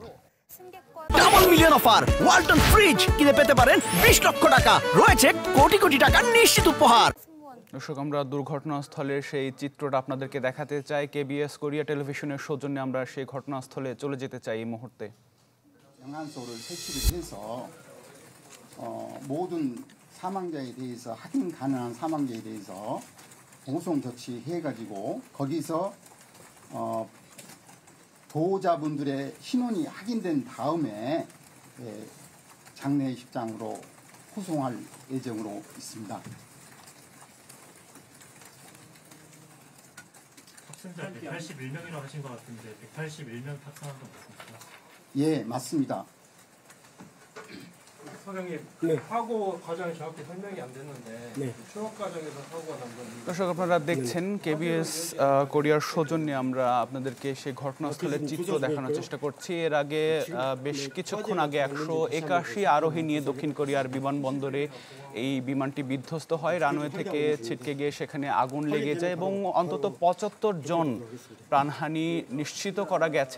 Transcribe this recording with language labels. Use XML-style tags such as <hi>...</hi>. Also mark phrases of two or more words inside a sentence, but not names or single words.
<bn>ডাবল মিলিয়ন অফার ওয়ালটন ফ্রিজ কিনে পেতে পারেন 20 লক্ষ টাকা, রয়েছে কোটি কোটি টাকার নিশ্চিত উপহার। দর্শক, আমরা দুর্ঘটনাস্থলের সেই চিত্রটা আপনাদেরকে দেখাতে চাই। কেবিএস কোরিয়া টেলিভিশনের সৌজন্যে আমরা সেই ঘটনাস্থলে চলে যেতে চাই এই মুহূর্তে।</bn> <ko>영안소를 설치를 해서 모든 사망자에 대해서 확인 가능한 사망자에 대해서 보송 조치해가지고 거기서 보호자분들의 신원이 확인된 다음에 장례식장으로 후송할 예정으로 있습니다. 탑승자 181명이라고 하신 것 같은데 181명 탑승한 건 맞습니까? 예, 맞습니다. 사장님, 사고 과정이 정확히 설명이 안 됐는데 추락 과정에서 사고가 난 건</ko> <bn>দর্শক, আপনারা দেখছেন কেবিএস কোরিয়ার সৌজন্যে আমরা আপনাদেরকে সেই ঘটনাস্থলের চিত্র দেখানোর চেষ্টা করছি। এর আগে বেশ কিছুক্ষণ আগে 181 আরোহী নিয়ে দক্ষিণ কোরিয়ার বিমানবন্দরে এই বিমানটি বিধ্বস্ত হয়। রানওয়ে থেকে ছিটকে গিয়ে সেখানে আগুন লেগে যায় এবং অন্তত 75 জন প্রাণহানি নিশ্চিত করা গেছে।</bn>